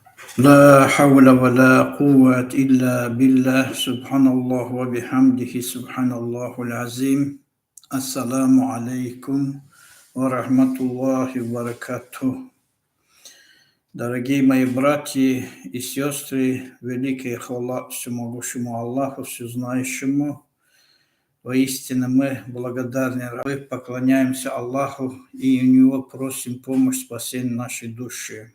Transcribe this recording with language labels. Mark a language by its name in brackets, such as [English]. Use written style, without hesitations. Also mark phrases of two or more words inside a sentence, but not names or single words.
[Arabic] لا حول ولا قوة إلا بالله سبحان الله وبحمده سبحان الله العظيم. السلام عليكم ورحمة الله وبركاته. [Russian] Дорогие мои братья и сестры, великая хвала всемогущему Аллаху, всезнающему. Воистину мы благодарны рабы, поклоняемся Аллаху и у Него просим помощь спасения нашей души.